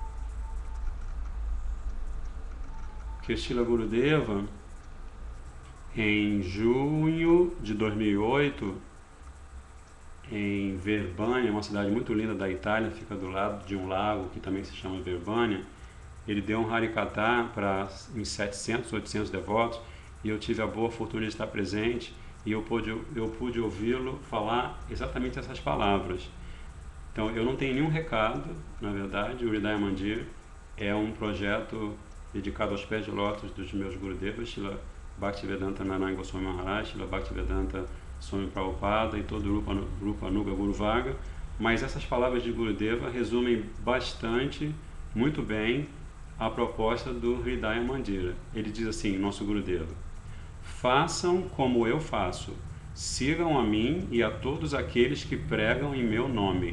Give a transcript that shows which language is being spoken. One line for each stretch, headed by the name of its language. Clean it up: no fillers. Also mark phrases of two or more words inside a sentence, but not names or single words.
Portuguese: Que Srila Gurudeva, em junho de 2008, em Verbania, uma cidade muito linda da Itália, fica do lado de um lago que também se chama Verbania, ele deu um Harikatha para uns 700, 800 devotos, e eu tive a boa fortuna de estar presente, e eu pude ouvi-lo falar exatamente essas palavras. Então eu não tenho nenhum recado, na verdade. O Hridaya Mandir é um projeto dedicado aos pés de lótus dos meus Gurudevas, Srila Bhaktivedanta Narayana Goswami Maharaj, Srila Bhaktivedanta Swami Prabhupada e todo o Rupa Anuga Guru Vaga, mas essas palavras de Gurudeva resumem bastante, muito bem, a proposta do Hridaya Mandira. Ele diz assim, nosso Gurudeva: façam como eu faço, sigam a mim e a todos aqueles que pregam em meu nome.